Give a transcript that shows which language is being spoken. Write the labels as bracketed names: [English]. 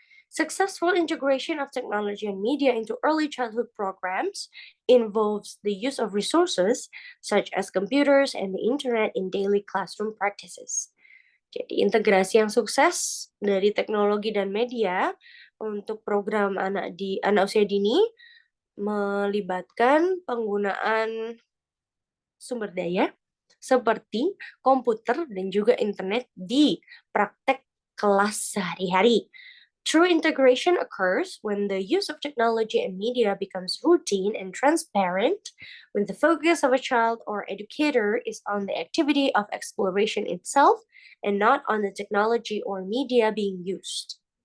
[English] Successful integration of technology and media into early childhood programs involves the use of resources such as computers and the internet in daily classroom practices. [Indonesian] Jadi integrasi yang sukses dari teknologi dan media untuk program anak usia dini melibatkan penggunaan sumber daya seperti komputer dan juga internet di praktek kelas sehari-hari. [English] True integration occurs when the use of technology and media becomes routine and transparent, when the focus of a child or educator is on the activity of exploration itself and not on the technology or media being used.